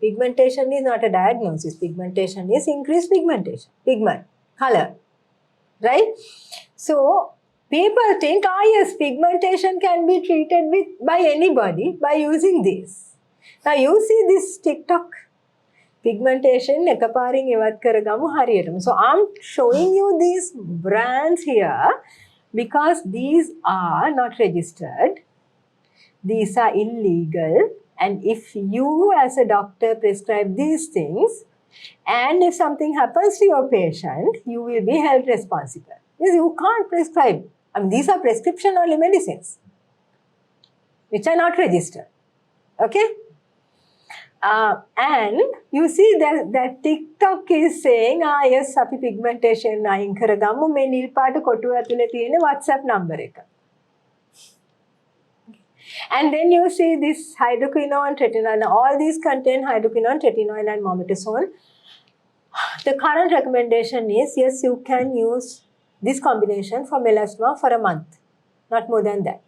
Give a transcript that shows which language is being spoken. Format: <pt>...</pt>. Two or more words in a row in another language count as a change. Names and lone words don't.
<en>Pigmentation is not a diagnosis. Pigmentation is increased pigmentation. Pigment, color, right? So people think, yes, pigmentation can be treated by anybody by using this. Now you see this TikTok. Pigmentation</en> <si>එකපාරින් එවත් කරගමු හරියටම.</si> <en>So I'm showing you these brands here because these are not registered. These are illegal, and if you as a doctor prescribe these things, and if something happens to your patient, you will be held responsible. Because you can't prescribe. I mean, these are prescription-only medicines, which are not registered. Okay? And you see that TikTok is saying, yes,</en> <si>අපි pigmentation අයින් කරගමු මේ නිල් පාට කොටුව ඇතුලේ තියෙන WhatsApp number එක.</si> <en>And then you see this hydroquinone, tretinoin, all these contain hydroquinone, tretinoin and mometasone. The current recommendation is, yes, you can use this combination for melasma for a month, not more than that.</en>